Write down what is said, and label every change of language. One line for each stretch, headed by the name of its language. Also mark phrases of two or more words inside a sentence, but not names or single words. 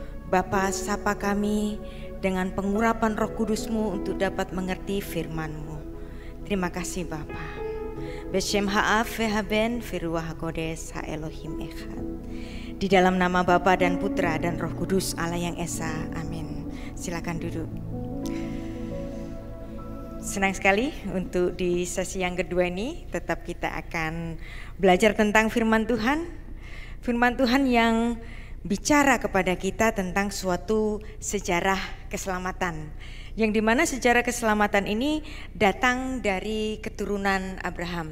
Indonesian: Bapa, sapa kami dengan pengurapan Roh Kudus-Mu untuk dapat mengerti firman-Mu. Terima kasih Bapa.
Hebrew: בשם האב והבן ורוח הקודש האלוהים אחד.
Indonesian: Di dalam nama Bapa dan Putra dan Roh Kudus Allah yang Esa. Amin. Silakan duduk. Senang sekali untuk di sesi yang kedua ini tetap kita akan belajar tentang firman Tuhan. Firman Tuhan yang bicara kepada kita tentang suatu sejarah keselamatan, yang dimana sejarah keselamatan ini datang dari keturunan Abraham.